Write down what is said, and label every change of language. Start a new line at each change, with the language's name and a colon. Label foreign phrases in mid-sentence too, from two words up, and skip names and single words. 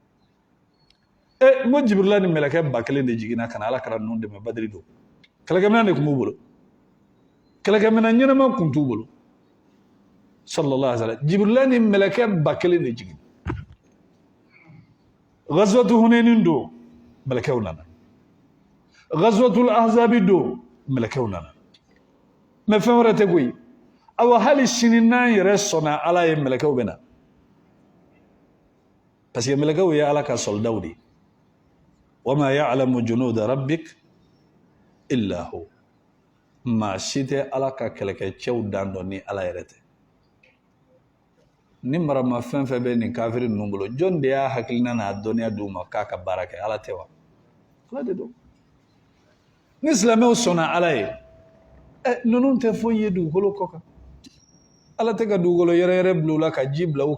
Bambara: n ko Jibirila ni mɛlɛkɛ 1000 de jiginna ka na ala kɛra ninnu dɛmɛ Badiri don kɛlɛkɛminɛn de tun b'u bolo kɛlɛkɛminɛn ɲɛnama tun t'u bolo
Arabic: صلى الله عليه وسلم
Bambara: Jibirila ni mɛlɛkɛ 1000 de jigin Ghazwatu Hunainin don mɛlɛkɛw nana Ghazwatul Ahzabi don mɛlɛkɛw nana mais fɛn wɛrɛ tɛ koyi awa hali sini n'an yɛrɛ sɔnna ala ye mɛlɛkɛw bɛ na parce que mɛlɛkɛw ye ala ka soldaw de
Arabic: وما يعلم جنود ربك إلا هو
Bambara: maa si tɛ ala ka kɛlɛkɛcɛw dan dɔn ni ala yɛrɛ tɛ ni marama fɛn fɛn bɛ nin kafiri ninnu bolo jɔn de y'a hakilina n'a dɔnniya d'u ma k'a ka baara kɛ ala tɛ wa ala de don ni silamɛw sɔnna ala ye ninnu tɛ foyi ye dugukolo kɔ kan ala tɛ ka dugukolo yɛrɛ bila u la ka ji bila u